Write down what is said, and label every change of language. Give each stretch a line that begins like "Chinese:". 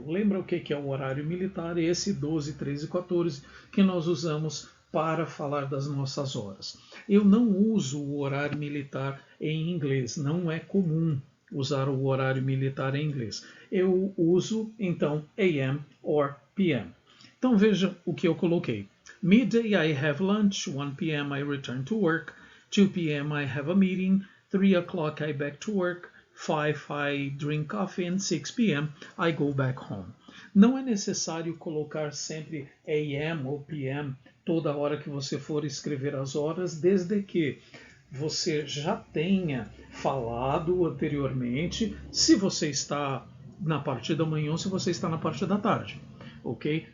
Portuguese: Lembra o que é o horário militar? Esse 12, 13 e 14 que nós usamos para falar das nossas horas. Eu não uso o horário militar em inglês, não é comum usar o horário militar em inglês. Eu uso, então, AM or PM. Então vejam o que eu coloquei.
English: Midday I have lunch, 1 p.m. I return to work, 2 p.m. I have a meeting, 3 o'clock I back to work, 5 I drink coffee and 6 p.m. I go back home.
Portuguese: Não é necessário colocar sempre AM ou PM toda hora que você for escrever as horas, desde que você já tenha falado anteriormente se você está na parte da manhã ou se você está na parte da tarde. Ok?